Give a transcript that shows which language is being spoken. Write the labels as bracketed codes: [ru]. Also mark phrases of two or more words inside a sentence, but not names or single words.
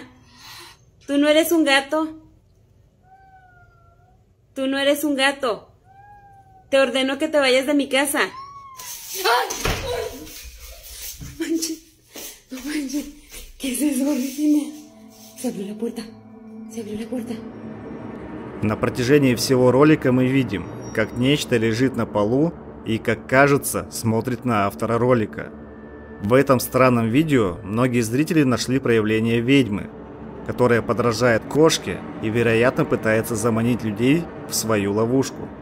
[es] ¿Tú no eres un gato? Tú no eres un gato. Te ordeno que te vayas de mi casa. ¡Ay! No manches. No manches. ¿Qué es eso, Regina? Se abrió la puerta. Se abrió la puerta. [ru] На протяжении всего ролика мы видим, как нечто лежит на полу и, как кажется, смотрит на автора ролика. В этом странном видео многие зрители нашли проявление ведьмы, которая подражает кошке и, вероятно, пытается заманить людей в свою ловушку.